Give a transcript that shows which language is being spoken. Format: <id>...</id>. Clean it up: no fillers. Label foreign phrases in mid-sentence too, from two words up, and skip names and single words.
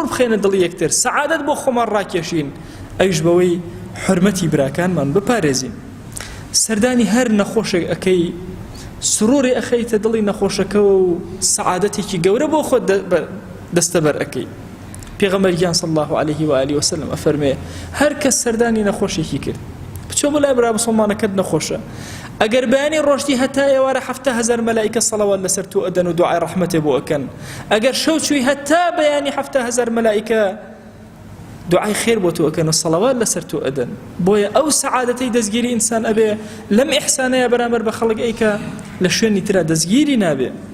<ckb>بخێنە دڵی یەکتر سەعادەت بۆ خۆمان ڕاکێشین ئەویش بەوەی حورمەتی براکانمان بپارێزین سەردانی هەر نەخۆشێک ئەەکەی سرۆری ئەخەیتە دڵی نەخۆشەکەەوە و سەعادەتێکی گەورە بۆ خۆت دەستەبەر ئەەکەی پێغەمبەر گیان</ckb> <ar>صلی الله عليه وآله وسلم</ar> <ckb>ئەفەرمێ هەر کەس سەردانی نەخۆشێکی کرد بچۆ بۆ لای برا مسڵمانەکەت نەخۆشە ئەگەر بەیانی ڕۆژتی هەتا ئێوارە 7,000 مەلائیکە سەڵەوات لەسەر تۆ ئەدەن و دوعای ڕەحمەتێ بۆ ئەکەن ئەگەر شەو چووی هەتا بەیانی 7,000 مەلائیکە دعای خێر بۆ تۆ ئەکەن و سەڵەوات لەسەر تۆ ئەدەن بۆیە ئەو سەعادەتەی دەستگیری ئینسان ئەبێ لەم ئیحسانەیە بەرامبەر بە خەڵک ئەیکە لە شوێنی ترا دەستگیری نابێ</ckb>